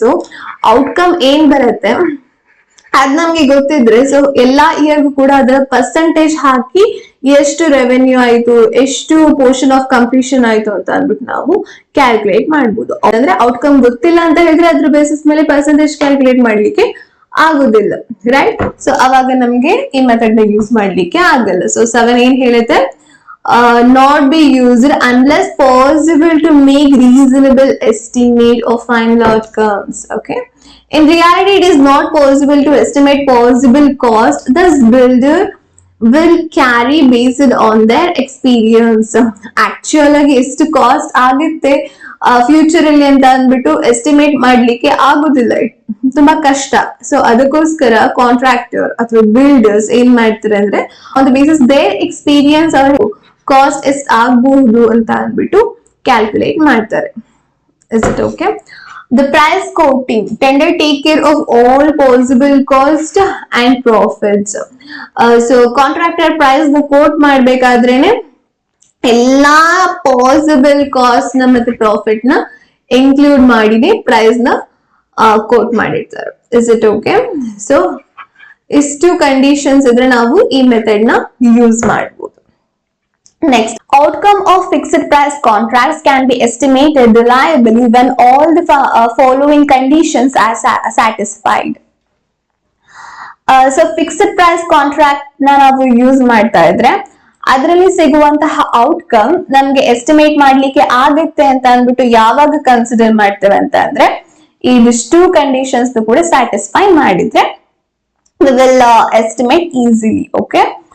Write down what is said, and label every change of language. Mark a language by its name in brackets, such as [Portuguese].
[Kannada] So outcome ಏನ್ ಬರುತ್ತೆ ಅದ್ ನಮ್ಗೆ ಗೊತ್ತಿದ್ರೆ, ಸೊ ಎಲ್ಲಾ ಇಯರ್ಗೂ ಕೂಡ ಅದರ ಪರ್ಸೆಂಟೇಜ್ ಹಾಕಿ ಎಷ್ಟು ರೆವೆನ್ಯೂ ಆಯ್ತು, ಎಷ್ಟು ಪೋರ್ಷನ್ ಆಫ್ ಕಂಪ್ಲೀಷನ್ ಆಯ್ತು ಅಂತ ಅಂದ್ಬಿಟ್ಟು ನಾವು ಕ್ಯಾಲ್ಕುಲೇಟ್ ಮಾಡ್ಬೋದು. ಅಂದ್ರೆ ಔಟ್ಕಮ್ ಗೊತ್ತಿಲ್ಲ ಅಂತ ಹೇಳಿದ್ರೆ ಅದ್ರ ಬೇಸಿಸ್ ಮೇಲೆ ಪರ್ಸೆಂಟೇಜ್ ಕ್ಯಾಲ್ಕುಲೇಟ್ ಮಾಡ್ಲಿಕ್ಕೆ ಆಗುದಿಲ್ಲ, ರೈಟ್? ಸೊ ಅವಾಗ ನಮ್ಗೆ ಈ ಮೆಥಡ್ ನ ಯೂಸ್ ಮಾಡ್ಲಿಕ್ಕೆ ಆಗಲ್ಲ. [English] so 7 [Kannada] ಏನ್ ಹೇಳುತ್ತೆ, [English] not be used unless possible to make reasonable estimate of final outcomes. Okay, in reality it is not possible to estimate possible cost, thus builder will carry based on their experience. [Kannada] Actual ಆಗಿ ಎಷ್ಟು cost ಆಗುತ್ತೆ future ಅಲ್ಲಿ ಅಂತ ಅಂದ್ಬಿಟ್ಟು estimate ಮಾಡ್ಲಿಕ್ಕೆ ಆಗುದಿಲ್ಲ, ತುಂಬಾ ಕಷ್ಟ. ಸೊ ಅದಕ್ಕೋಸ್ಕರ ಕಾಂಟ್ರಾಕ್ಟರ್ ಅಥವಾ ಬಿಲ್ಡರ್ಸ್ ಏನ್ ಮಾಡ್ತಾರೆ ಅಂದ್ರೆ [English] on the basis their experience [Kannada] ಅವರು ಕಾಸ್ಟ್ ಎಷ್ಟು ಆಗಬಹುದು ಅಂತ ಅಂದ್ಬಿಟ್ಟು ಕ್ಯಾಲ್ಕುಲೇಟ್ ಮಾಡ್ತಾರೆ. [English] Is it okay? The price quoting tender take care of all possible cost and profits. [Kannada] So contractor price ನ quote ಮಾಡ್ಬೇಕಾದ್ರೇನೆ ಎಲ್ಲಾ ಪಾಸಿಬಲ್ ಕಾಸ್ಟ್ ನ ಮತ್ತೆ ಪ್ರಾಫಿಟ್ ನ ಇನ್ಕ್ಲೂಡ್ ಮಾಡಿನೇ ಪ್ರೈಸ್ ನ ಕೋಟ್ ಮಾಡಿರ್ತಾರೆ. [English] Is it okay? [Kannada] ಸೊ ಇಷ್ಟು ಕಂಡೀಷನ್ಸ್ ಇದ್ರೆ ನಾವು ಈ ಮೆಥಡ್ ನ ಯೂಸ್ ಮಾಡಬಹುದು. [English] Next, outcome of fixed price contracts can be estimated reliably when all the following conditions are satisfied. [Kannada] So fixed price contract na ನಾವು use ಮಾಡ್ತಾ ಇದ್ರೆ ಅದರಲ್ಲಿ ಸಿಗುವಂತಹ ಔಟ್ಕಮ್ ನಮ್ಗೆ ಎಸ್ಟಿಮೇಟ್ ಮಾಡ್ಲಿಕ್ಕೆ ಆಗುತ್ತೆ ಅಂತ ಅಂದ್ಬಿಟ್ಟು ಯಾವಾಗ ಕನ್ಸಿಡರ್ ಮಾಡ್ತೇವೆ ಅಂತ ಅಂದ್ರೆ ಇದಿಷ್ಟು ಕಂಡೀಷನ್ಸ್ ಕೂಡ ಸ್ಯಾಟಿಸ್ಫೈ ಮಾಡಿದ್ರೆ [English] we will estimate easily. Okay,